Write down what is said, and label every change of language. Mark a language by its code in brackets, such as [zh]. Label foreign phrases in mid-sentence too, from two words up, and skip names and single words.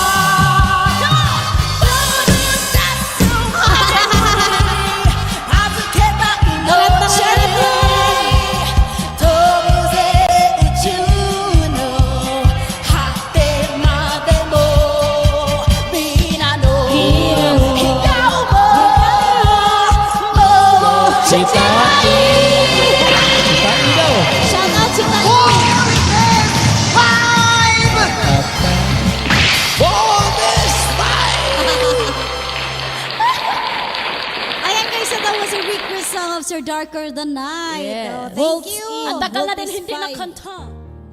[ja] 預けた命飛ぶぜ宇宙の果てまでも皆の笑顔ももう [tl] Cheetah, eh! Cheetah, eh daw! [en] Shout out [tl] si Tay. Ayan guys, [en] so that was a request song of Sir Darker Than Night. Oh, thank you. [tl] Ang tagal na [en] Vote [tl] din [en] is [tl] hindi [en] 5. [tl] nakanta.